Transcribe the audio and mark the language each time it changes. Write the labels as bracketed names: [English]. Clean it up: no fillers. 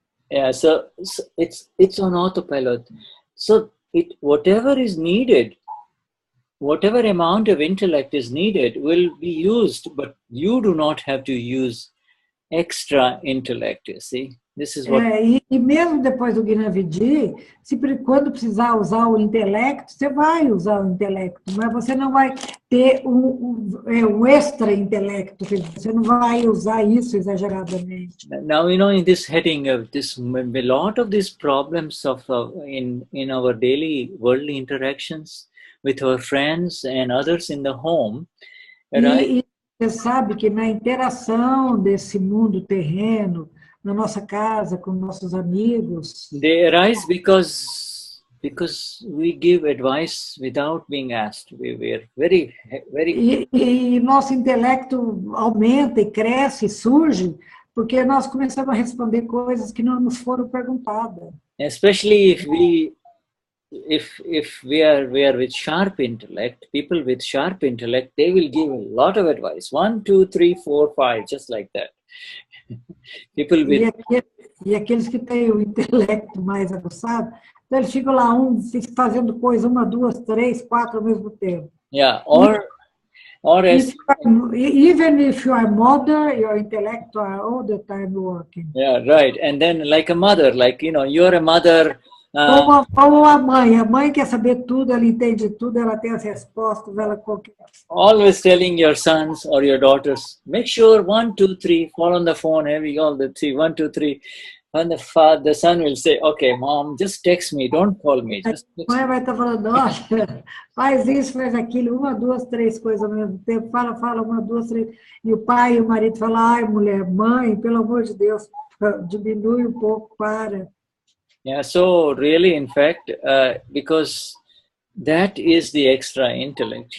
[English] Yeah, so it's on autopilot. So whatever is needed, whatever amount of intellect is needed will be used, but you do not have to use extra intellect, you see. This is what... [Portuguese] E mesmo depois do Gnanvidhi, quando precisar usar o intelecto, você vai usar o intelecto, mas você não vai ter um extra intelecto, você não vai usar isso exageradamente. [English] Now, you know, in this heading of this, a lot of these problems in our daily worldly interactions with our friends and others in the home, [Portuguese] E você sabe que na interação desse mundo terreno, na nossa casa, com nossos amigos, [English] they arise because we give advice without being asked. We are very [Portuguese] e nosso intelecto aumenta e cresce, surge, porque nós começamos a responder coisas que não nos foram perguntadas. [English] Especially if we are with sharp intellect, people with sharp intellect, they will give a lot of advice. 1, 2, 3, 4, 5, just like that. People with... [Portuguese] E aqueles que têm o intelecto mais aguçado, então eles ficam lá fazendo coisa 1, 2, 3, 4 ao mesmo tempo. [English] Yeah, or as... Even if you are mother, your intellect are all the time working. Yeah, right. And then like a mother, like, you know, you're a mother... [Portuguese] Ou a mãe quer saber tudo, ela entende tudo, ela tem as respostas, ela qualquer... [English] Always telling your sons or your daughters, make sure 1, 2, 3, fall on the phone, having all the 3, 1, 2, 3. And the son will say, okay, mom, just text me, don't call me. Just text [Portuguese] a mãe vai estar falando, olha, faz isso, faz aquilo, 1, 2, 3 coisas ao mesmo tempo, fala, 1, 2, 3. E o pai e o marido falam, ai, mulher, mãe, pelo amor de Deus, diminui um pouco, para. [English] Yeah, so really, in fact, because that is the extra intellect.